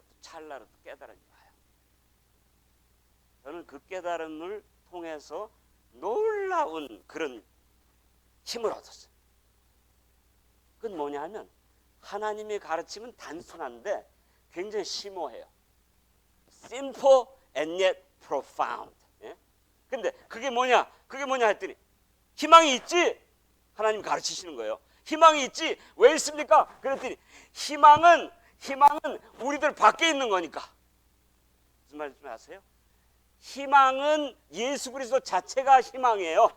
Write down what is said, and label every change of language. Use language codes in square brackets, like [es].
[ko] 또 찰나로 또 깨달음이 와요. 저는 그 깨달음을 통해서 놀라운 그런 힘을 얻었어요. 그건 뭐냐 하면 하나님의 가르침은 단순한데 굉장히 심오해요. [en] Simple and yet profound. [ko] 예? 근데 그게 뭐냐 했더니 희망이 있지? 하나님 가르치시는 거예요. 희망이 있지? 왜 있습니까? 그랬더니 희망은 우리들 밖에 있는 거니까. 무슨 말인지 아세요? 희망은 예수 그리스도 자체가 희망이에요.